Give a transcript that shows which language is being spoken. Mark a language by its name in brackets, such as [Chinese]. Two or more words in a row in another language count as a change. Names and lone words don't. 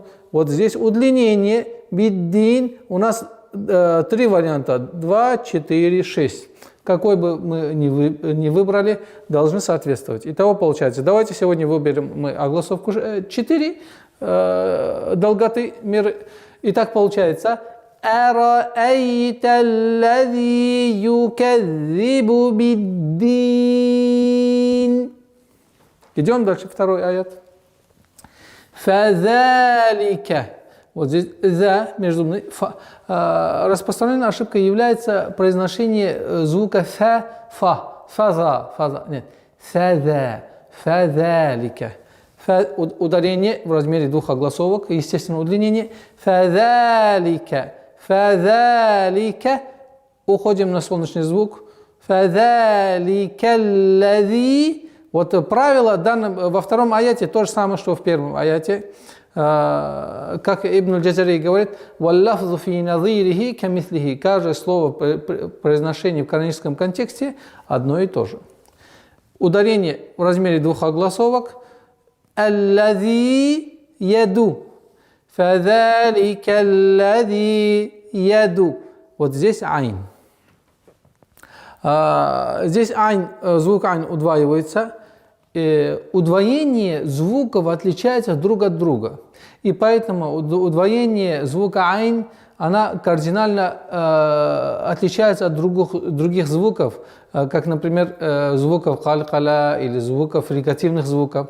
[Russian] Вот здесь удлинение биддин. У нас 3 варианта: 2, 4, 6. Какой бы мы ни выбрали, должны соответствовать. Итого получается. Давайте сегодня выберем мы огласовку 4 долготы меры. Итак, получается [Arabic] أَرَأَيْتَ الَّذِي يُكَذِّبُ بِالدِّينِ. [Russian] Идем дальше, второй аят. فَذَلِكَ. Вот здесь «за» между распространенной ошибкой является произношение звука «фа». «Фаза». Нет. «Фаза». «Фазалика». Ударение в размере 2 огласовок, естественно, удлинение. [Arabic] «فذلك». «فذلك». [Russian] Уходим на солнечный звук. [Arabic] «فذلك الذي». [Russian] Вот правило во втором аяте то же самое, что в первом аяте. Как Ибн аль-Джазари говорит, [Arabic] «واللفظ في نظيره كمثله». [Russian] Каждое слово произношение в каноническом контексте одно и то же. Ударение в размере 2 огласовок. [Arabic] «الذي يدع». «فذلك الذي يدع». [Russian] Вот здесь айн. Здесь айн, звук айн удваивается. Удвоение звуков отличается друг от друга. И поэтому удвоение звука айн, она кардинально отличается от других звуков, как, например, звуков калькала или звуков фрикативных звуков.